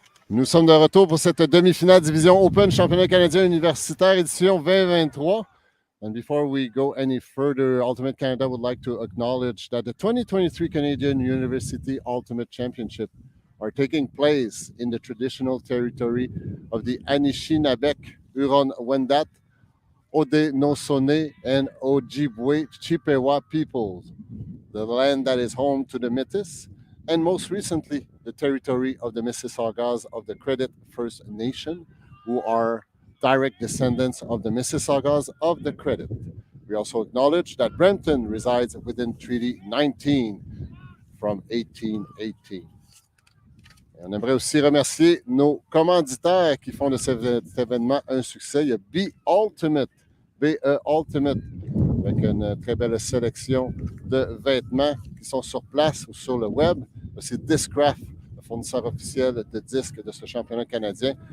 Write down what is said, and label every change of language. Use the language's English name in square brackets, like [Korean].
[French] Nous sommes de retour pour cette demi-finale division Open Championnat canadien universitaire édition 2023. [English] And before we go any further, Ultimate Canada would like to acknowledge that the 2023 Canadian University Ultimate Championship are taking place in the traditional territory of the Anishinabek, Huron-Wendat, Haudenosaunee, and Ojibwe Chippewa peoples, the land that is home to the Métis, and most recently, the territory of the Mississaugas of the Credit First Nation, who are direct descendants of the Mississaugas of the Credit. We also acknowledge that Brampton resides within Treaty 19 from 1818. [French] Et on aimerait aussi remercier nos commanditaires qui font de cet événement un succès. Il y a Be Ultimate, BE Ultimate, avec une très belle sélection de vêtements qui sont sur place ou sur le web. C'est Discraft, le fournisseur officiel de disques de ce championnat canadien.